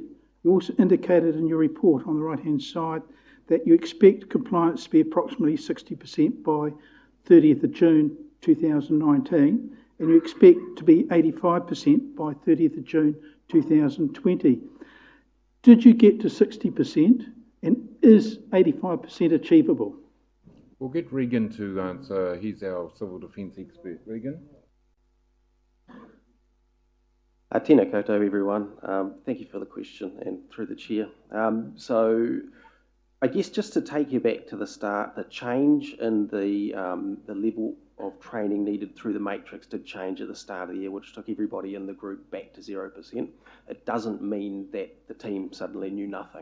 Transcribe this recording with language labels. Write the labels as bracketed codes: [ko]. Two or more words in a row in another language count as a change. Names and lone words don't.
[en] You also indicated in your report on the right-hand side that you expect compliance to be approximately 60% by 30th of June 2019, and you expect to be 85% by 30th of June 2020. Did you get to 60%, and is 85% achievable? We'll get Regan to answer. He's our civil defence expert. Regan? [mi] Tēnā koutou, [en] everyone. Thank you for the question and through the chair. So I guess just to take you back to the start, the change in the level of training needed through the matrix did change at the start of the year, which took everybody in the group back to 0%. It doesn't mean that the team suddenly knew nothing.